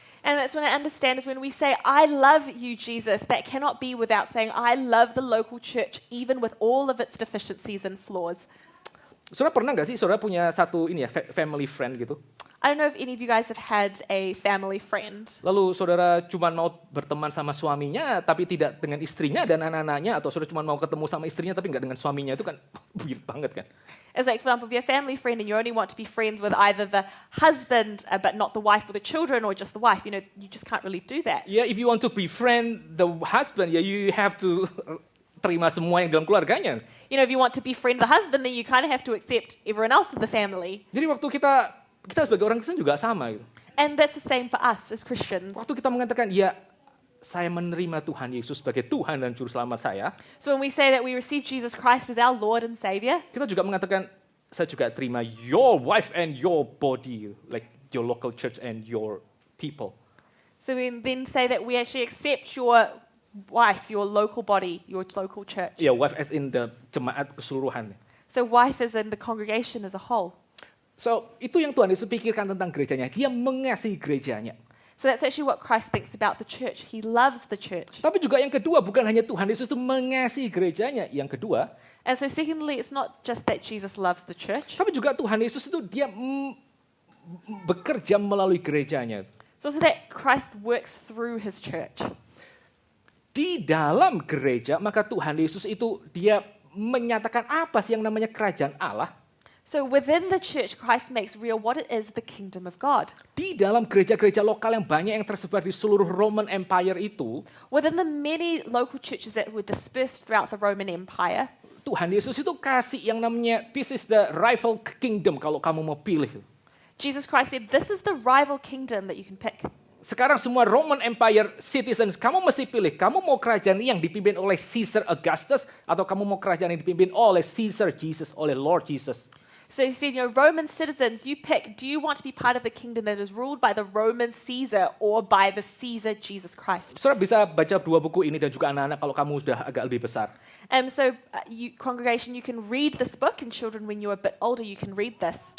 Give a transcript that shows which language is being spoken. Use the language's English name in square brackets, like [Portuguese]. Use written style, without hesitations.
[English] And that's when I understand is when we say, I love you, Jesus, that cannot be without saying, I love the local church, even with all of its deficiencies and flaws. [Indonesian] Saudara pernah nggak sih saudara punya satu family friend gitu? [English] I don't know if any of you guys have had a family friend. [Indonesian] Lalu saudara cuma mau berteman sama suaminya, tapi tidak dengan istrinya dan anak-anaknya, atau saudara cuma mau ketemu sama istrinya, tapi nggak dengan suaminya, itu kan weird banget kan? [English] It's like, for example, if you're a family friend and you only want to be friends with either the husband, but not the wife or the children, or just the wife, you just can't really do that. Yeah, if you want to befriend the husband, you have to [Indonesian] terima semua yang dalam keluarganya. [English] You know, if you want to befriend the husband, then you kind of have to accept everyone else in the family. [Indonesian] Jadi waktu kita sebagai orang Kristen juga sama gitu. [English] And that's the same for us as Christians. [Indonesian] Waktu kita mengatakan, ya saya menerima Tuhan Yesus sebagai Tuhan dan Juru Selamat saya, [English] So when we say that we receive Jesus Christ as our Lord and Savior, [Indonesian] kita juga mengatakan, saya juga terima [English] your wife and your body, like your local church and your people. so we then say that we actually accept your wife, your local body, your local church. [Indonesian] Ya, [English] wife as in the [Indonesian] jemaat keseluruhan. [English] So wife is in the congregation as a whole. [Indonesian] So, itu yang Tuhan Yesus pikirkan tentang gerejanya. Dia mengasihi gerejanya. [English] So that's actually what Christ thinks about the church. He loves the church. [Indonesian] Tapi juga yang kedua, bukan hanya Tuhan Yesus itu mengasihi gerejanya. Yang kedua, [English] And so secondly, it's not just that Jesus loves the church. [Indonesian] tapi juga Tuhan Yesus itu dia bekerja melalui gerejanya. [English] It's also that Christ works through his church. [Indonesian] Di dalam gereja, maka Tuhan Yesus itu dia menyatakan apa sih yang namanya kerajaan Allah. [English] So within the church, Christ makes real what it is, the kingdom of God. [Indonesian] Di dalam gereja-gereja lokal yang banyak yang tersebar di seluruh Roman Empire itu, [English] Within the many local churches that were dispersed throughout the Roman Empire, [Indonesian] Tuhan Yesus itu kasih yang namanya [English] this is the rival kingdom [Indonesian] kalau kamu mau pilih. [English] Jesus Christ said, this is the rival kingdom that you can pick. [Indonesian] Sekarang semua [English] Roman Empire citizens, [Indonesian] kamu mesti pilih. Kamu mau kerajaan yang dipimpin oleh Caesar Augustus atau kamu mau kerajaan yang dipimpin oleh Caesar Jesus, oleh Lord Jesus. [English] So he said, Roman citizens, you pick, do you want to be part of the kingdom that is ruled by the Roman Caesar or by the Caesar Jesus Christ? [Indonesian] Saudara bisa baca dua buku ini dan juga anak-anak kalau kamu sudah agak lebih besar. [English] Congregation, you can read this book, and children, when you're a bit older, you can read this.